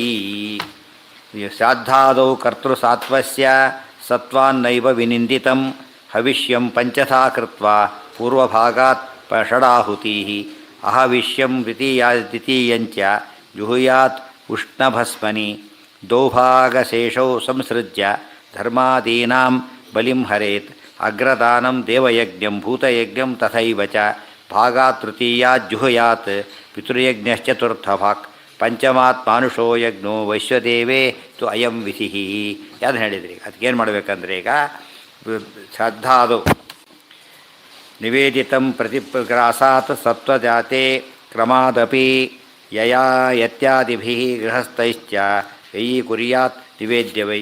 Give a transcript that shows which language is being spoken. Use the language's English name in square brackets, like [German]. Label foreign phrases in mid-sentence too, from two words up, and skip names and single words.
[Sanskrit] ಶ್ರಾದ್ದಾದೌ ಕರ್ತೃಸಾತ್ವಸ್ಯ ಸತ್ವಾನ್ನೈವ ವಿನಿಂದಿತಂ ಹವಿಷ್ಯಂ ಪಂಚಥಾ ಕೃತ್ವಾ ಪೂರ್ವಭಾಗಾತ್ ಷಡಾಹುತೀಃ ಅಹವಿಷ್ಯಂ ದ್ವಿತೀಯಂಚ ಜುಹುಯಾತ್ ಉಷ್ಣಭಸ್ಮನಿ ದೌಭಾಗಶೇಷೌ ಸಂಸೃಜ್ಯ ಧರ್ಮಾದೀನಾಂ ಬಲಿಂ ಹರೇತ್. ಅಗ್ರದಾನಂ ದೇವಯಜ್ಞಂ ಭೂತಯಜ್ಞಂ ತಥೈವ ಚ ಭಾಗಾತ್ ತೃತೀಯಾತ್ ಜುಹುಯಾತ್ ಪಿತೃಯಜ್ಞಶ್ಚತುರ್ಥಭಾಕ್ ಪಂಚಮಾತ್ ಮಾನುಷೋ ಯಜ್ಞೋ ವೈಶ್ವದೇವೇ ತು ಅಯಂ ವಿಧಿ. [Kannada] ಯಾವ್ದು ಹೇಳಿದ್ರಿ? ಅದಕ್ಕೇನು ಮಾಡಬೇಕಂದ್ರೆ ಈಗ [Sanskrit] ಶ್ರದ್ಧಾದು ನಿವೇದಿತಂ ಪ್ರತಿಗ್ರಾಸಾತ್ ಸತ್ವಜಾತೆ ಕ್ರಮಾದಪಿ ಯಯಾ ಯತ್ಯಾದಿಭಿಃ ಗೃಹಸ್ಥೈಶ್ಚ ವ್ಯಯೀ ಕುರ್ಯಾತ್ ನಿವೇದ್ಯ ವೈ.